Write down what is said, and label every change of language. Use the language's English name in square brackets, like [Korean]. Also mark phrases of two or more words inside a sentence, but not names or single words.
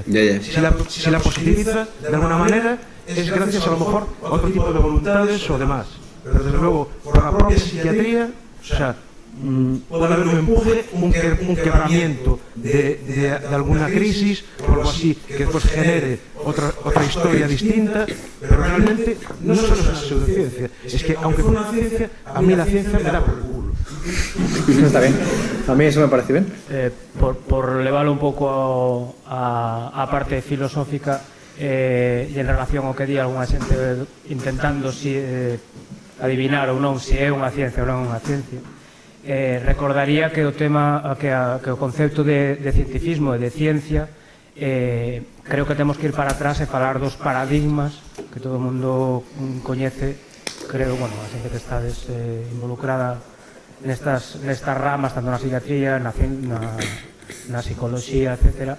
[Spanish] Si la positiviza de alguna manera es gracias a lo mejor a otro tipo de voluntades o demás, pero desde luego por la propia psiquiatría, puede haber un empuje, un quebramiento de alguna crisis o algo así que después genere otra historia distinta, pero realmente no solo es una pseudociencia, es que aunque fuera una ciencia, a mí la ciencia me da por el culo. Está bien, a mí eso me parece bien. [Galician] Por levarlo un pouco a parte filosófica e en relación ao que di algunha xente intentando adivinar ou non se é unha ciencia ou non é unha ciencia, recordaría que o tema que o concepto de cientifismo e de ciencia creo que temos que ir para atrás e falar dos paradigmas que todo o mundo coñece, creo, bueno, a xente que estades involucrada nestas ramas, tanto na psiquiatría, na psicoloxía, etc.